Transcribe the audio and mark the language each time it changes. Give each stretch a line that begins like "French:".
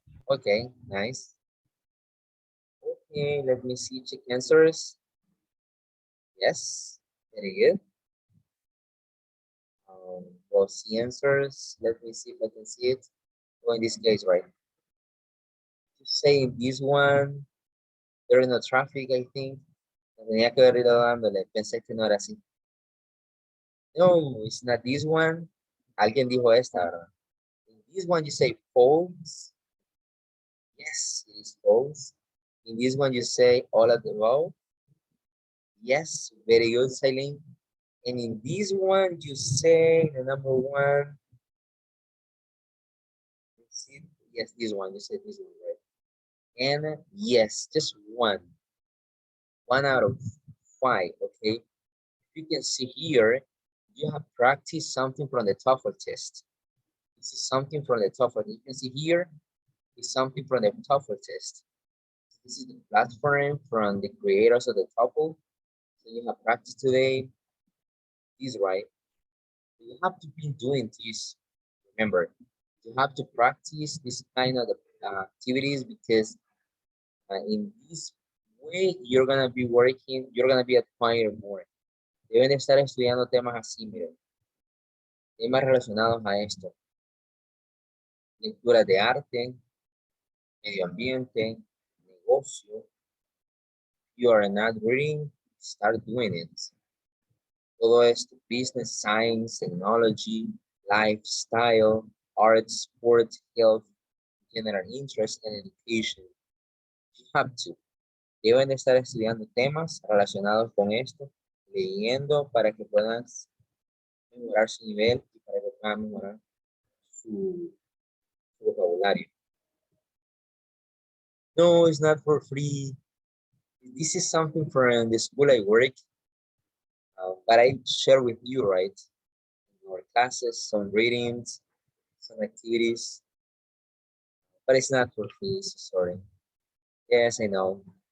English: Okay, nice. Okay, let me see. Check answers. Yes, very good. We'll see answers. Let me see if I can see it. Oh, in this case, right? To say this one, there is no traffic, I think.
Spanish: Tenía que haber ido dándole. Pensé que no era así. No,
English: it's not this one.
Spanish: Alguien dijo esta, ¿verdad?
English: In this one, you say false. Yes, it is false. In this one, you say all of the above. Yes, very good, Silene. And in this one, you say the number 1. Yes, this one, you said this one, right? And yes, just 1. 1 out of 5, okay? You can see here, you have practiced something from the TOEFL test. This is something from the TOEFL. You can see here is something from the TOEFL test. This is the platform from the creators of the TOEFL. So you have practiced today. This, right? You have to be doing this. Remember, you have to practice this kind of activities because in this way you're gonna be working, you're gonna be acquiring more.
Spanish: Deben estar estudiando temas así, miren, temas relacionados a esto. Lectura de arte, medio ambiente, negocio.
English: You are not reading, start doing it.
Spanish: Todo esto,
English: business, science, technology, lifestyle, art, sport, health, general interest, and education. You have to.
Spanish: Deben estar estudiando temas relacionados con esto, leyendo para que puedan mejorar su nivel y para que puedan mejorar su vocabulario.
English: No, it's not for free. This is something from the school I work, but I share with you, right? In our classes, some readings, some activities, but it's not for free, so sorry. Yes, I know.